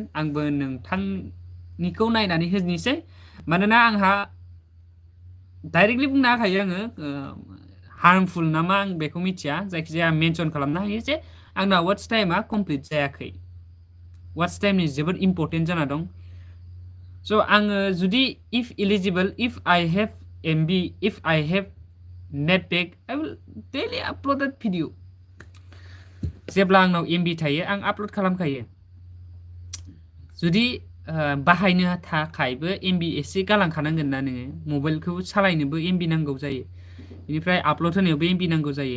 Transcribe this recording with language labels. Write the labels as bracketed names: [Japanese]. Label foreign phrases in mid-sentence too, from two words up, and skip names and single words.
[Bodo] आंबो नोंथांनिखौ नायनानै होनोसै मानोना आंहा डाइरेक्टलि बुंनो हाखायो आङो हार्मफुल नामा आं बेखौ मिथिया। जायखिजाया मेनसन खालामनो हायो जे आंना [English] watch time [Bodo] कमप्लिट जायाखै। [English] watch time [Bodo] जोबोद इम्पर्टेन्ट जाना दं। स' आङो जुदि [English] if eligible, if I have MB, if I have net pack, I will daily uploaded video. [Bodo] जेब्ला आंनाव एमबि थायो आं आपल'ड खालामखायो। जुदि बाहायनो थाखायबो एमबि एसे गालांखानांगोन ना नोङो। मबाइलखौ सालायनोबो एमबि नांगौ जायो, बेनिफ्राय आपल'ड होनायावबो एमबि नांगौ जायो।